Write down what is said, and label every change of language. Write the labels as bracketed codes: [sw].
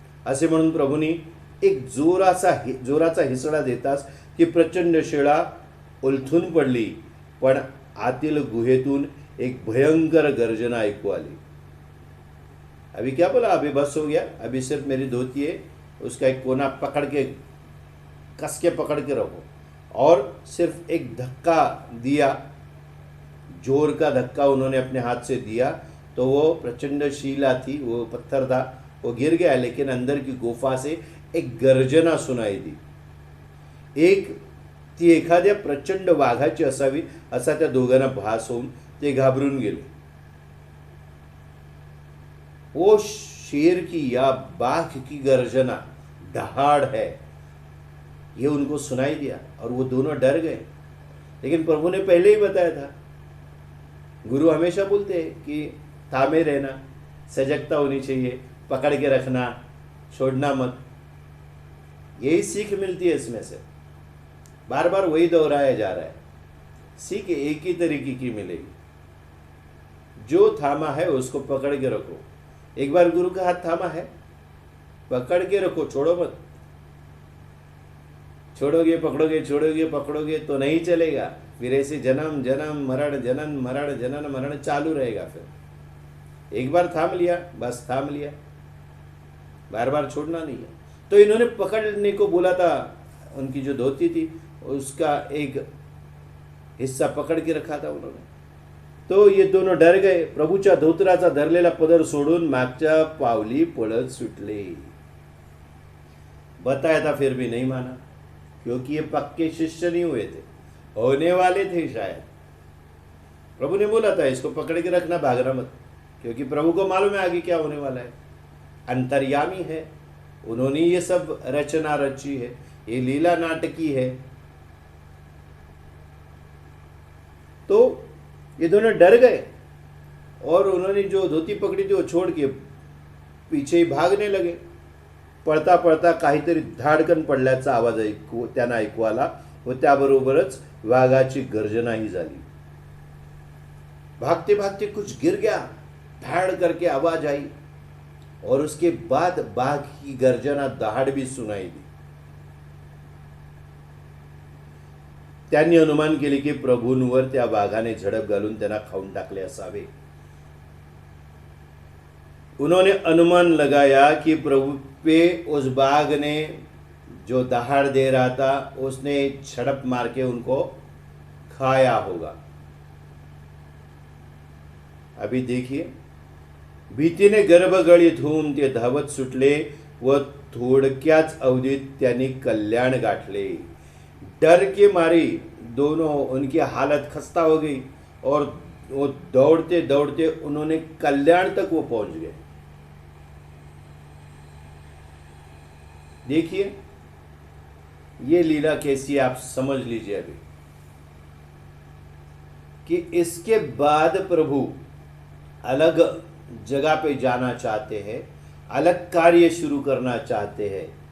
[mr] असे म्हणून प्रभुनी एक जोराचा हिसडा देताच ती प्रचंड शिळा उलथून पडली, पण आतील गुहेतून एक भयंकर गर्जना ऐकू आली। [hi] अभी क्या बोला, अभी बस हो गया, अभी सिर्फ मेरी धोती है, उसका एक कोना पकड़ के कस के पकड़ के रखो। और सिर्फ एक धक्का दिया, जोर का धक्का उन्होंने अपने हाथ से दिया तो वो प्रचंड शिला थी, वो पत्थर था, वो गिर गया। लेकिन अंदर की गुफा से एक गर्जना सुनाई दी। [mr] ती एखाद्या प्रचंड वाघाची असावी असा त्या दोघांना भास होऊन ते घाबरून गेले। [hi] वो शेर की या बाघ की गर्जना दहाड़ है, ये उनको सुनाई दिया और वो दोनों डर गए। लेकिन प्रभु ने पहले ही बताया था, गुरु हमेशा बोलते हैं कि थामे रहना, सजगता होनी चाहिए, पकड़ के रखना, छोड़ना मत। यही सीख मिलती है इसमें से, बार बार वही दोहराया जा रहा है। सीख एक ही तरीके की मिलेगी, जो थामा है उसको पकड़ के रखो। एक बार गुरु का हाथ थामा है, पकड़ के रखो, छोड़ो मत। छोड़ोगे पकड़ोगे, छोड़ोगे पकड़ोगे तो नहीं चलेगा, फिर ऐसे जन्म जन्म मरण जनन मरण जनन मरण चालू रहेगा। फिर एक बार थाम लिया, बस थाम लिया, बार बार छोड़ना नहीं है। तो इन्होंने पकड़ने को बोला था, उनकी जो धोती थी उसका एक हिस्सा पकड़ के रखा था उन्होंने। तो ये दोनों डर गए. [mr] प्रभूच्या धोतराचा धरलेला पदर सोडून मागच्या पावली पळत सुटले. [hi] बताया था फिर भी नहीं माना, क्योंकि ये पक्के शिष्य नहीं हुए थे, होने वाले थे शायद. प्रभु ने बोला था इसको पकड़ के रखना, भागना मत, क्योंकि प्रभु को मालूम है आगे क्या होने वाला है. अंतर्यामी है, उन्होंने ये सब रचना रची है, ये लीला नाटकी है. तो ये दोनों डर गए और उन्होंने जो धोती पकड़ी थी वो छोड़ के पीछे ही भागने लगे. [mr] पळता पळता काहीतरी धाडकन पडल्याचा आवाज त्यांना ऐकू आला व त्याबरोबरच वाघाची गर्जनाही झाली. [hi] भागते भागते कुछ गिर गया, धाड़ करके आवाज आई और उसके बाद बाघ की गर्जना दहाड़ भी सुनाई दी. [mr] त्यांनी अनुमान केले की प्रभूंवर त्या वाघाने झडप घालून त्यांना खाऊन टाकले असावे. [hi] उन्होंने अनुमान लगाया कि प्रभु पे उस बाघ ने जो दहाड़ दे रहा था उसने झड़प मार के उनको खाया होगा. अभी देखिए, [mr] भीतीने गर्भगळीत होऊन ते धावत सुटले व थोडक्याच अवधीत त्यांनी कल्याण गाठले. [hi] डर के मारे दोनों उनकी हालत खस्ता हो गई और वो दौड़ते दौड़ते उन्होंने कल्याण तक वो पहुंच गए. देखिए ये लीला कैसी आप समझ लीजिए अभी कि इसके बाद प्रभु अलग जगह पे जाना चाहते हैं, अलग कार्य शुरू करना चाहते हैं.